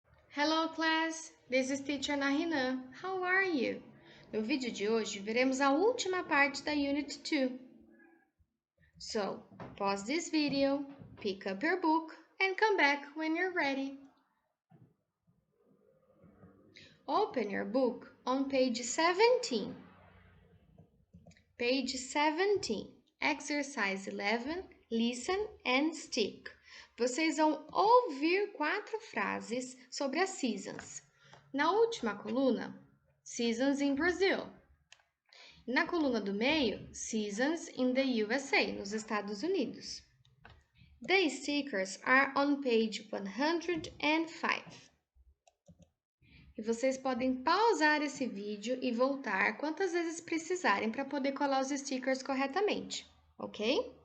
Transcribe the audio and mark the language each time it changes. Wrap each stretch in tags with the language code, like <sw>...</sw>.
<en>Hello class, this is teacher Nahina. How are you?</en> <pt>No vídeo de hoje veremos a última parte da Unit 2.</pt> <en>So, pause this video, pick up your book and come back when you're ready. Open your book on page 17. Page 17, exercise 11, listen and stick.</en> <pt>Vocês vão ouvir 4 frases sobre as seasons. Na última coluna,</pt> <en>seasons in Brazil.</en> <pt>Na coluna do meio,</pt> <en>seasons in the USA,</en> <pt>nos Estados Unidos.</pt> <en>The stickers are on page 105.</en> <pt>E vocês podem pausar esse vídeo e voltar quantas vezes precisarem para poder colar os stickers corretamente, ok?</pt>